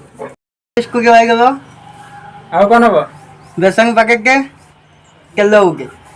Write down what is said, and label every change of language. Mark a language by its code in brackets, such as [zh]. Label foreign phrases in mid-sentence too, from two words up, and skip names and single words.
[hi] इसको क्या आएगा वो? [or] ଆଉ କଣ ହବ? [hi] बेसन पकेट के किलो हो गए।